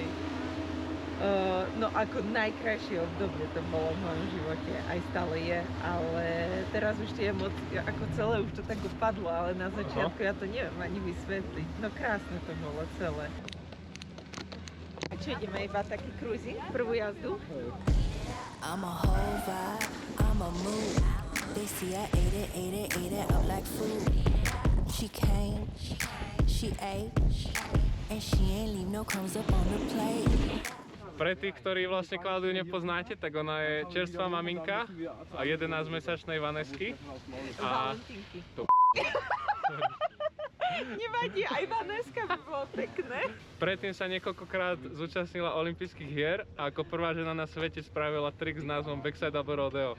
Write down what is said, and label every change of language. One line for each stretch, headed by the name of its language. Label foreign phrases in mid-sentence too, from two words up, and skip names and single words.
Slovak: No ako najkrajšie obdobie to bolo v mojom živote, aj stále je, ale teraz už tie emócie, ako celé už to tak dopadlo, ale na začiatku ja to neviem ani vysvetliť. No krásne to bolo celé. A čo, ideme iba taký cruising, prvú jazdu?
English: I'm a whole vibe, I'm a mood. They see I ate it up like food. She came, she ate, and she ain't leave no crumbs up on the plate.
Slovak: Pre tých, ktorí vlastne Klaudiu nepoznáte, tak ona je čerstvá maminka a 11-mesačnej Vanesky. A to Nevadí, aj Vaneska by bolo pekné. Predtým sa niekoľkokrát zúčastnila olympijských hier a ako prvá žena na svete spravila trik s názvom Backside alebo Rodeo.